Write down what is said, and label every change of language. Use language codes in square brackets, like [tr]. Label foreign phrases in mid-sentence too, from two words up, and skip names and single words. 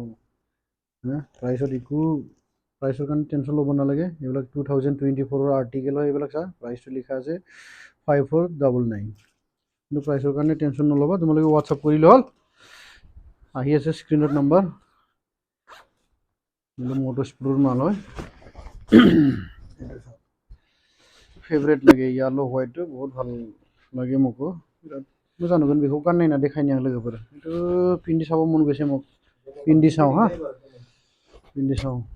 [as] প্ৰাইচৰ কাৰণে টেনশ্যন ল'ব নালাগে এইবিলাক 2024 আৰ্টিকেল হয় এইবিলাক চা প্ৰাইচটো লিখা আছে 5499 কিন্তু প্ৰাইচৰ কাৰণে টেনশ্যন নল'বা তোমালোকে হোৱাটছআপ কৰিলে হ'ল আহি আছে স্ক্ৰীণত নাম্বাৰ [en] motor sport [as] মাল হয় ফেভৰেট লাগে [en] yellow white [as] বহুত ভাল লাগে মোকো বিৰাট মই জানো কিন্তু [brx] बेखौ गाननाय ना देखायनो आं लोगोफोर [as] এইটো পিন্ধি চাব মন গৈছে মোক পিন্ধি চাওঁ হা পিন্ধি চাওঁ